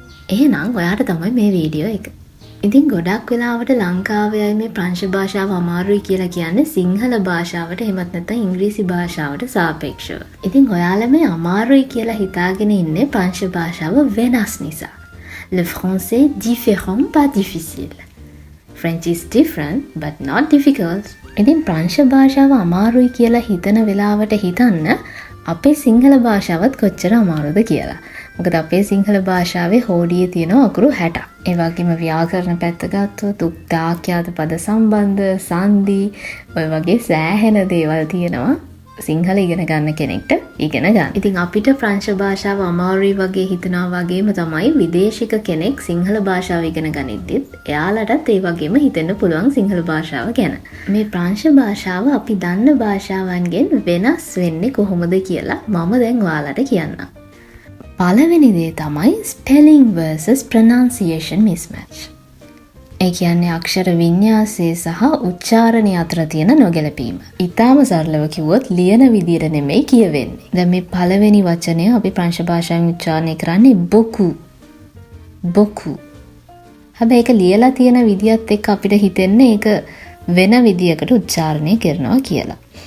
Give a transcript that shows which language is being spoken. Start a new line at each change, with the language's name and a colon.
Sinhala: එහෙනම් ඔයාට තමයි මේ වීඩියෝ එක. ඉතින් ගොඩක් වෙලාවට ලංකාවේ අය මේ ප්‍රංශ භාෂාව අමාරුයි කියලා කියන්නේ සිංහල භාෂාවට එහෙමත් නැත්නම් ඉංග්‍රීසි භාෂාවට සාපේක්ෂව. ඉතින් ඔයාලා මේ අමාරුයි කියලා හිතාගෙන ඉන්නේ ප්‍රංශ භාෂාව වෙනස් නිසා.
French: Le français différent pas difficile.
English: French is different but not difficult.
Sinhala: ඉතින් ප්‍රංශ භාෂාව අමාරුයි කියලා හිතන වෙලාවට හිතන්න අපේ සිංහල භාෂාවත් කොච්චර අමාරුද කියලා. මොකද අපේ සිංහල භාෂාවේ හෝඩියේ තියෙන අකුරු 60ක්. ඒ වගේම ව්‍යාකරණ පැත්ත ගත්තොත් උක්තාක්‍යාත පද සම්බන්ධ සංදි ඔය වගේ සෑහෙන දේවල් තියෙනවා. සිංහල ඉගෙන ගන්න කෙනෙක්ට ඉගෙන ගන්න. ඉතින් අපිට ප්‍රංශ භාෂාව අමාරුයි වගේ හිතනවා වගේම තමයි විදේශික කෙනෙක් සිංහල භාෂාව ඉගෙන ගනිද්දිත් එයාලටත් ඒ වගේම හිතෙන්න පුළුවන් සිංහල භාෂාව ගැන. මේ ප්‍රංශ භාෂාව අපි දන්න භාෂාවන්ගෙන් වෙනස් වෙන්නේ කොහොමද කියලා මම දැන් ඔයාලට කියන්නම්. පළවෙනි දේ තමයි
English: spelling versus pronunciation mismatch.
Sinhala: ඒ කියන්නේ අක්ෂර වින්‍යාසය සහ උච්චාරණය අතර තියෙන නොගැලපීම. ඊටාම සරලව කිව්වොත් ලියන විදියට නෙමෙයි කියවෙන්නේ. දැන් මේ පළවෙනි වචනය අපි ප්‍රංශ භාෂාවෙන් උච්චාරණය කරන්නේ බොකු. බොකු. හැබැයි ඒක ලියලා තියෙන විදියත් එක්ක අපිට හිතෙන්නේ ඒක වෙන විදියකට උච්චාරණය කරනවා කියලා.